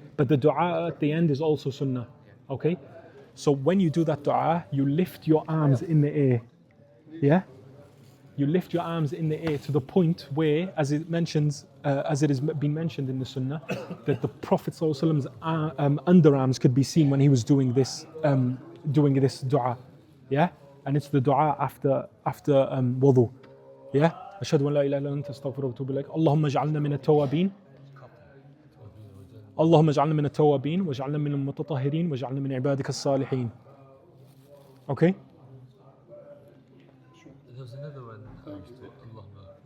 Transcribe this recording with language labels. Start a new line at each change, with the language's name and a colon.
English: But the dua at the end is also sunnah. Okay? So when you do that dua, you lift your arms in the air. Yeah? You lift your arms in the air to the point where, as it has been mentioned in the sunnah, that the Prophet ﷺ's underarms could be seen when he was doing this dua. Yeah? And it's the dua after wudu. Yeah?
Arabic: أشهد أن لا إله إلا أنت أستغفرك وأتوب إليك. اللهم اجعلنا من التوابين. اللهم اجعلنا من التوابين واجعلنا من المتطهرين واجعلنا من عبادك الصالحين.
English: Okay? There was another one I used to Allahumma